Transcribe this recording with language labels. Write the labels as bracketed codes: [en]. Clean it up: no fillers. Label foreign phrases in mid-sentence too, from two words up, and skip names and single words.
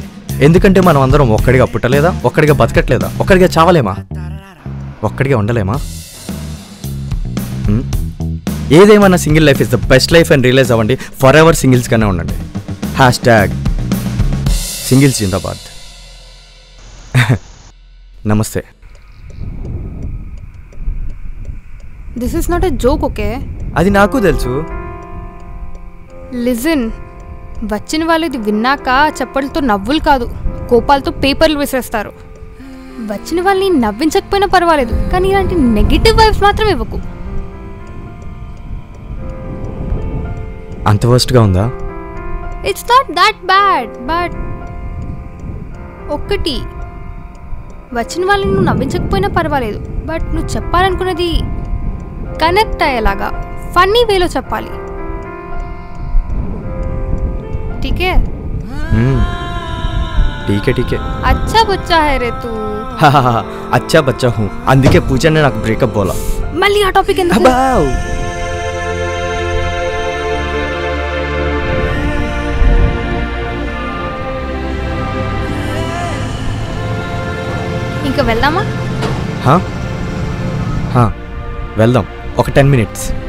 [te] ఎందుకంటే మనం అందరం ఒక్కడిగా పుట్టలేదా, ఒక్కడిగా బతకట్లేదా, ఒక్కడిగా చావలేమా, ఒక్కడిగా ఉండలేమా? [en] ఏదేమన్నా single life is the best life అని రియలైజ్ అవ్వండి. for ever [te] సింగిల్స్గానే ఉండండి. #సింగిల్స్ జిందాబాద్. నమస్తే. [en] This is not a joke, okay? [te] అది నాకు తెలుసు. లిజన్, వచ్చిన వాళ్ళు ఇది విన్నాక చప్పట్లతో నవ్వులు కాదు, కోపాలతో పేపర్లు విసిరేస్తారు. వచ్చిన వాళ్ళని నవ్వించకపోయినా పర్వాలేదు, కానీ ఇలాంటి [en] negative vibes [te] మాత్రం ఇవ్వకు. అంత వర్స్ట్గా ఉందా? [en] It's not that bad, [te] బట్ ఒక్కటి, వచ్చిన వాళ్ళని నువ్వు నవ్వించకపోయినా పర్వాలేదు, బట్ నువ్వు చెప్పాలనుకున్నది కనెక్ట్ అయ్యేలాగా ఫన్నీ వేలో చెప్పాలి. [hi] ठीक है? ठीक है, ठीक है. अच्छा बच्चा है रे तू. अच्छा बच्चा हूँ, [te] అందుకే పూజ ने నాకు బ్రేకప్ बोला. మళ్ళీ ఆ టాపిక్ ఎందుకు? ఇంకా వెళ్దామా? వెళ్దాం, ఒక 10 minutes.